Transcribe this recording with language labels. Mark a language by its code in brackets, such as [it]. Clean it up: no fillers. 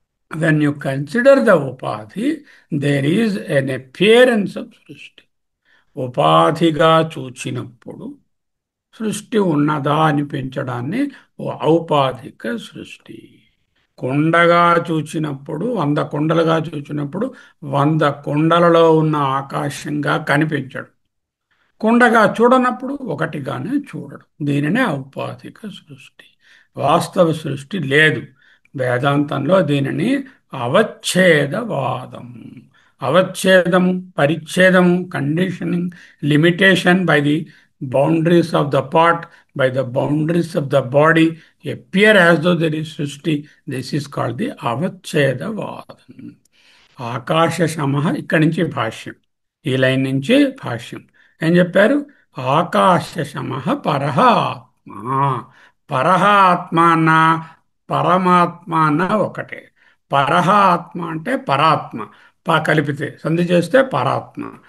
[en] when you consider the upadhi, there is an appearance of సృష్టి. [te] ఉపాధిగా చూచినప్పుడు సృష్టి ఉన్నదా అనిపించడాన్ని ఔపాధిక సృష్టి. కొండగా చూచినప్పుడు, 100 కొండలుగా చూచినప్పుడు 100 కొండలలో ఉన్న ఆకాశంగా కనిపించడు. కొండగా చూడనప్పుడు ఒకటిగానే చూడడం. దీనినే ఔపాధిక సృష్టి. వాస్తవ సృష్టి లేదు. వేదాంతంలో దీనిని అవచ్ఛేదవాదము. అవచ్ఛేదము, పరిచ్ఛేదము, [en] Conditioning, limitation by the boundaries of the part, by the boundaries of the body appear as though there is సృష్టి. This is called the అవచ్ఛేదవాదం. [te] ఆకాశ సమః, ఇక్కడి నుంచి భాష్యం, ఈ లైన్ నుంచి భాష్యం. ఏం చెప్పారు? [sa] ఆకాశ సమః పరః ఆత్మ. [te] పరః ఆత్మ అన్న పరమాత్మ అన్న ఒకటే. పరః ఆత్మ అంటే పరాత్మ, కలిపితే సంధి చేస్తే పరాత్మ.